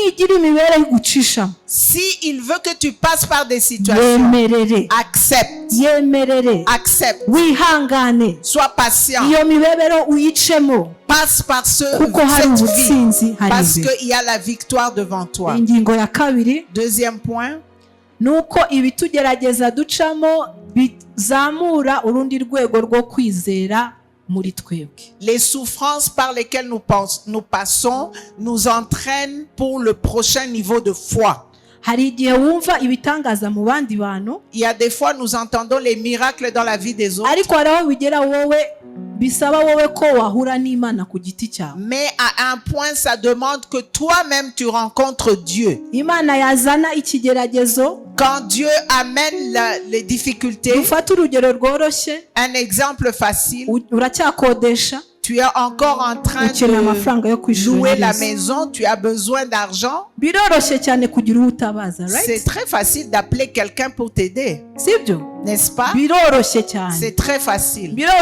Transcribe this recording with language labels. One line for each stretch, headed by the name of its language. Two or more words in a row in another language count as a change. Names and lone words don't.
French: Si il veut que tu passes par des situations, accepte. Accepte. Sois patient. Passe par cette vie parce qu'il y a la victoire devant toi. Deuxième point.
Kinyarwanda: Nuko ibitugerageza ducamo bizamura urundi rwego rwo kwizera muri twebwe.
French: Les souffrances par lesquelles nous passons nous entraînent pour le prochain niveau de foi.
Kinyarwanda: Hari igihe wumva ibitangaza mu bandi bantu.
French: Il y a des fois nous entendons les miracles dans la vie des autres.
Kinyarwanda: Ariko haraho bigera wowe bisaba wowe ko wahura n'Imana ku giti cyawe.
French: Mais à un point ça demande que toi-même tu rencontres Dieu.
Kinyarwanda: Imana yazana ikigeragezo.
French: Quand Dieu amène les difficultés.
Kinyarwanda: Ufata urugero rworoshye.
French: Un exemple facile.
Kinyarwanda: Uracyakodesha.
French: Tu es encore en train de louer la maison, tu as besoin d'argent. C'est très facile d'appeler quelqu'un pour t'aider. N'est-ce pas? C'est très facile.